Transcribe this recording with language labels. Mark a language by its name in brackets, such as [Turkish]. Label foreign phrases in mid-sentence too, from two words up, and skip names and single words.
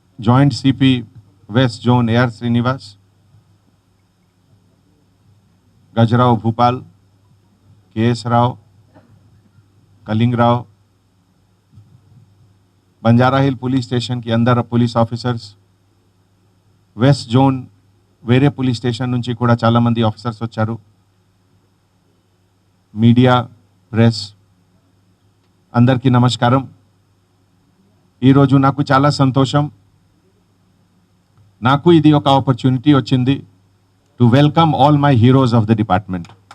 [English] Joint CP West Zone AR Srinivas, Gajrao Bhupal, KS Rao, Kaling Rao, [Hindi] बंजारा हिल [English] police station [Hindi] के अंदर [English] police officers, West Zone [Telugu] వేరే [English] police station [Telugu] నుంచి కూడా చాలా మంది ఆఫీసర్స్ వచ్చారు. [English] media, press [Telugu] అందరికీ నమస్కారం. ఈరోజు నాకు చాలా సంతోషం. నాకు ఇది ఒక ఆపర్చునిటీ వచ్చింది [English] to welcome all my heroes of the department.